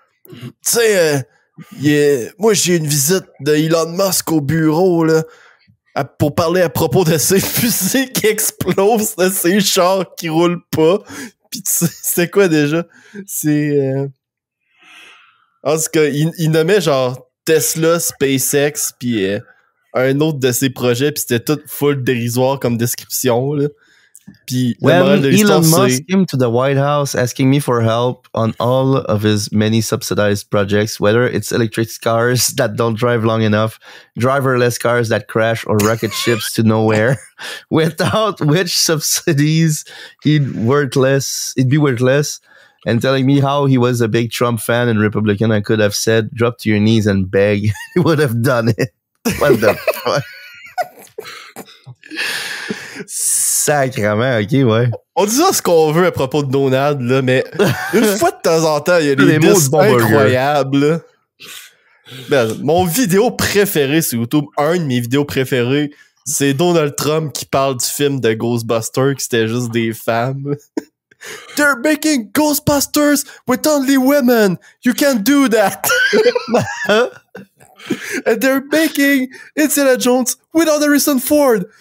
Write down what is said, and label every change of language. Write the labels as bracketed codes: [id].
[fr] tu sais, moi j'ai une visite d'Elon Musk au bureau, là, pour parler à propos de ses fusées qui explosent, de ses chars qui roulent pas. Pis tu sais, c'était quoi déjà? C'est... En tout cas, il nommait genre Tesla, SpaceX, puis un autre de ses projets, puis c'était tout full dérisoire comme description, là. Puis [en] When Elon Musk came to the White House asking me for help on all of his many subsidized projects, whether it's electric cars that don't drive long enough, driverless cars that crash, or rocket ships to nowhere, without which subsidies he'd be worthless, and telling me how he was a big Trump fan and Republican, I could have said, drop to your knees and beg. He would have done it. What the fuck? [fr] Sacrement, ok, ouais. On dit ça ce qu'on veut à propos de Donald, là, mais une fois de temps en temps, il y a des mots incroyables, là. Ben, mon vidéo préférée sur YouTube, un de mes vidéos préférées, c'est Donald Trump qui parle du film de Ghostbusters, qui c'était juste des femmes. [en] They're making Ghostbusters with only women. You can't do that. And they're making Indiana Jones without Harrison Ford.